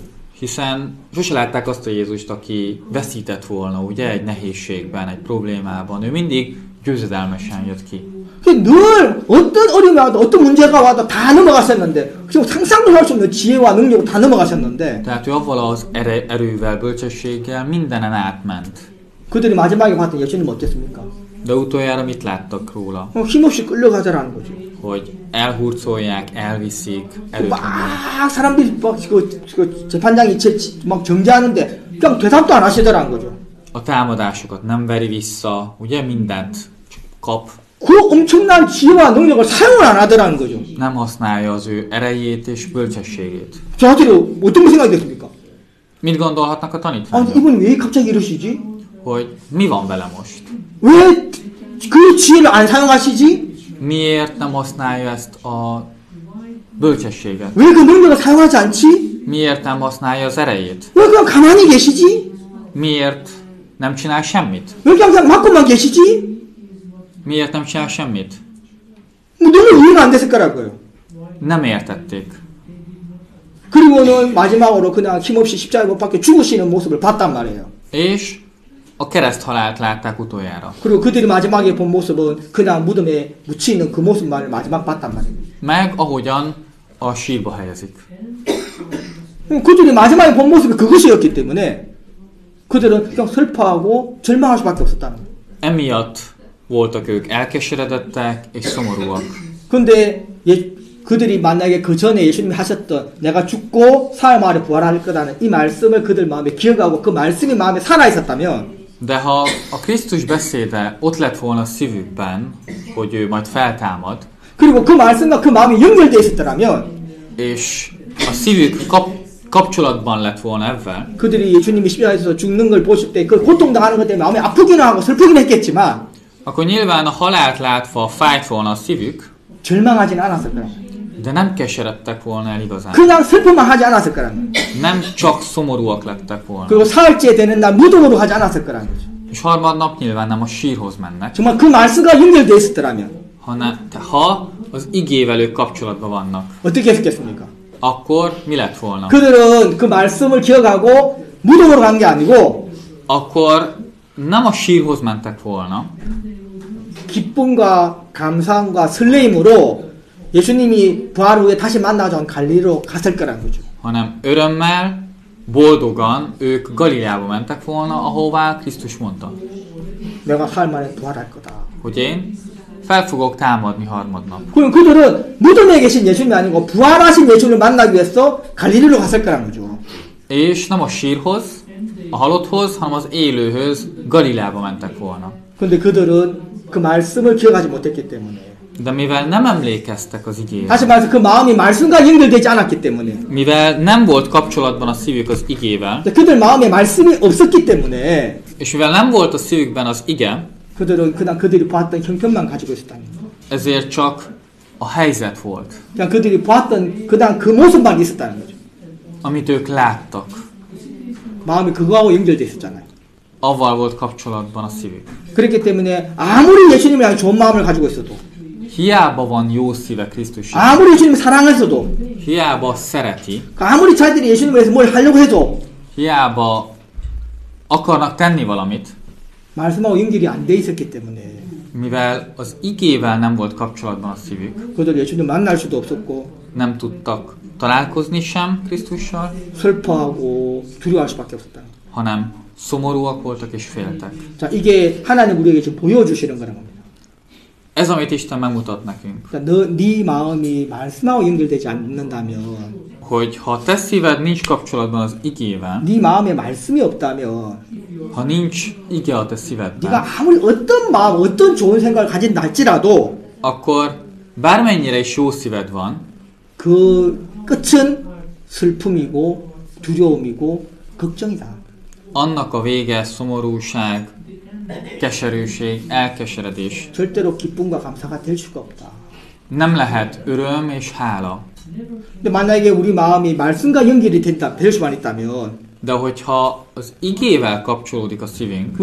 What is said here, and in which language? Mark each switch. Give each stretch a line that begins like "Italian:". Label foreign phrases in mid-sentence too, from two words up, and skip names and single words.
Hungarian: hiszen sose látták azt a Jézust, aki veszített volna, ugye, egy nehézségben, egy problémában. Ő mindig győzedelmesen jött ki.
Korean: 늘 어떤 어려움이 와도 어떤 문제가 와도 다 넘어가셨는데 지금 상상도 할 수 없는 지혜와 능력으로 다 넘어가셨는데
Hungarian: Tehát ő avval az erővel, bölcsességgel mindenen átment.
Korean: 그들이 마지막에 봤던 예수님은 어땠습니까?
Hungarian: De utoljára mit láttak róla?
Korean: 힘없이 끌려가자라는 거지.
Hungarian: Hogy elhurcolják, elviszik, erőtlenül.
Korean: 막 사람들이 막 그 재판장이 막 정죄하는데 그냥 대답도 안 하시더라는 거죠.
Hungarian: A támadásokat nem veri vissza, ugye mindent csak kap.
Korean: 그 엄청난 지혜와 능력을 사용을 안 하더라는 거죠.
Hungarian: Nem használja az ő erejét és bölcsességét.
Korean: 저한테 어떤 생각이 됐습니까?
Hungarian: Mit gondolhatnak a
Korean: 아니
Hungarian: tanítványok?
Korean: 이분 왜 갑자기 이러시지?
Hungarian: Hogy mi van vele most?
Korean: 왜 그 지혜를 안 사용하시지?
Hungarian: Miért nem használja ezt a bölcsességet?
Korean: 왜 그 능력을 사용하지 않지?
Hungarian: Miért nem használja az erejét?
Korean: 왜 그냥 가만히 계시지?
Hungarian: Miért nem csinál semmit?
Korean: 왜 그냥 맞고만 계시지?
Hungarian: Miért nem csinál semmit?
Korean: 너무 이해가 안 됐을 거라고요.
Hungarian: Nem értették.
Korean: 그리고는 마지막으로 그냥 힘없이 십자가에 못 박혀 죽으시는 모습을 봤단 말이에요.
Hungarian: És a kereszthalált látták utoljára.
Korean: 그리고 그들이 마지막에 본 모습은 그냥 무덤에 묻혀있는 그 모습만 마지막 봤단 말이에요.
Hungarian: Meg ahogyan a sírba helyezik.
Korean: 그들이 마지막에 본 모습이 그것이었기 때문에 그들은 그냥 슬퍼하고 절망할 수밖에 없었다는 거예요.
Hungarian: Emiatt voltak ők elkeseredettek és szomorúak.
Korean: 근데 그들이 만약에 그 전에 예수님이 하셨던 내가 죽고 사흘 만에 부활할 거라는 이 말씀을 그들 마음에 기억하고 그 말씀이 마음에 살아있었다면
Hungarian: De ha a Krisztus beszéde ott lett volna a szívükben, hogy ő majd feltámad,
Korean: 그리고 그 말씀과 그 마음이 연결되어 있었더라면
Hungarian: és a szívük kapcsolatban lett volna ebben,
Korean: 그들이 예수님이 십자가에서 죽는 걸 보실 때 그 고통당하는 것 때문에 마음이 아프기는 하고 슬프긴 했겠지만
Hungarian: akkor nyilván a halált látva fájt volna a szívük,
Korean: 절망하지는 않았을 거라고요.
Hungarian: de nem keseredtek volna el igazán.
Korean: 그냥 슬픔만 하지 않았을 거라고요.
Hungarian: Nem csak szomorúak lettek volna.
Korean: 그리고 사흘째 되는 날 무덤으로 하지 않았을 거라는 거죠.
Hungarian: És harmadnap nyilván nem a sírhoz mennek,
Korean: 정말 그 말씀과 연결되어 있었더라면
Hungarian: ha az igével ők kapcsolatban vannak,
Korean: 어떻게 했겠습니까?
Hungarian: akkor mi lett volna?
Korean: 그들은 그 말씀을 기억하고 무덤으로 간 게 아니고
Hungarian: Akkor nem a sírhoz mentek volna,
Korean: 기쁨과 감사함과 설레임으로 예수님이 부활 후에 다시 만나자는 갈릴리로 갔을 거라는 거죠.
Hungarian: hanem örömmel, boldogan ők Galileába mentek volna, ahová Krisztus mondta,
Korean: 내가 사흘 만에 부활할 거다.
Hungarian: hogy én fel fogok támadni harmadnap.
Korean: 그럼 그들은 무덤에 계신 예수님이 아니고 부활하신 예수님을 만나기 위해서 갈릴리로 갔을 거라는 거죠.
Hungarian: És nem a sírhoz, a halotthoz, hanem az élőhöz, Galileába mentek volna.
Korean: 근데 그들은 그 말씀을 기억하지 못했기 때문에
Hungarian: De mivel nem emlékeztek az igére,
Korean: 다시 말해서 그 마음이 말씀과 연결되지 않았기 때문에
Hungarian: mivel nem volt kapcsolatban a szívük az igével,
Korean: 그들 마음에 말씀이 없었기 때문에
Hungarian: és mivel nem volt a szívükben az ige,
Korean: 그들은 그냥 그들이 보았던 형편만 가지고 있었다는 거예요.
Hungarian: ezért csak a helyzet volt,
Korean: 그냥 그들이 보았던 그냥 그 모습만 있었다는 거죠.
Hungarian: amit ők láttak.
Korean: 마음이 그거하고 연결돼 있었잖아요.
Hungarian: Avval volt kapcsolatban a szívük.
Korean: 그렇기 때문에 아무리 예수님이 아주 좋은 마음을 가지고 있어도
Hungarian: Hiába van jó szíve Krisztusért,
Korean: 아무리 예수님을 사랑했어도
Hungarian: hiába szereti,
Korean: 아무리 자기들이 예수님을 위해서 뭘 하려고 해도
Hungarian: hiába akarnak tenni valamit,
Korean: 말씀하고 연결이 안 돼 있었기 때문에
Hungarian: mivel az igével nem volt kapcsolatban a szívük,
Korean: 그들 예수님 만날 수도 없었고
Hungarian: nem tudtak találkozni sem Krisztussal,
Korean: 슬퍼하고 두려워할 수밖에 없었다.
Hungarian: hanem szomorúak voltak és féltek.
Korean: 자, 이게 하나님 우리에게 지금 보여주시는 거란 겁니다.
Hungarian: Ez, amit Isten megmutat nekünk,
Korean: 네 마음이 말씀하고 연결되지 않는다면,
Hungarian: hogy ha a te szíved nincs kapcsolatban az igével,
Korean: 네 마음에 말씀이 없다면,
Hungarian: ha nincs ige a te
Korean: 네가
Hungarian: szívedben,
Korean: 아무리 어떤 마음, 어떤 좋은 생각을 가진다 할지라도
Hungarian: akkor bármennyire is jó szíved van,
Korean: 그 끝은 슬픔이고 두려움이고 걱정이다.
Hungarian: annak a vége szomorúság, keserűség, elkeseredés.
Korean: 절대로 기쁨과 감사가 될 수가 없다.
Hungarian: Nem lehet öröm és hála.
Korean: 근데 만약에 우리 마음이 말씀과 연결이 될 수만 있다면,
Hungarian: De hogyha az igével kapcsolódik a szívünk,